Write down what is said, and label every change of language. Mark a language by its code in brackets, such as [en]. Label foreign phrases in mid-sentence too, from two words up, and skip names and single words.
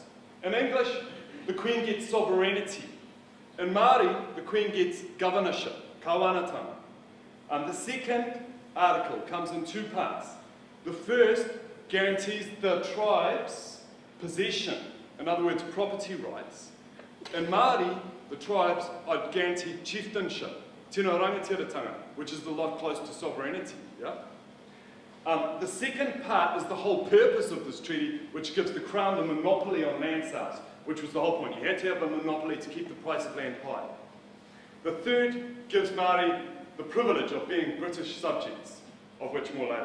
[en] In English, the Queen gets sovereignty. In Māori, the Queen gets governorship, kawanatanga. The second article comes in 2 parts. The first guarantees the tribes possession, in other words, property rights. In Māori, the tribes are guaranteed chieftainship, [mi] tino rangatiratanga, [en] which is a lot close to sovereignty. Yeah? The second part is the whole purpose of this treaty, which gives the Crown the monopoly on land sales, which was the whole point. You had to have a monopoly to keep the price of land high. The third gives Māori the privilege of being British subjects, of which more later.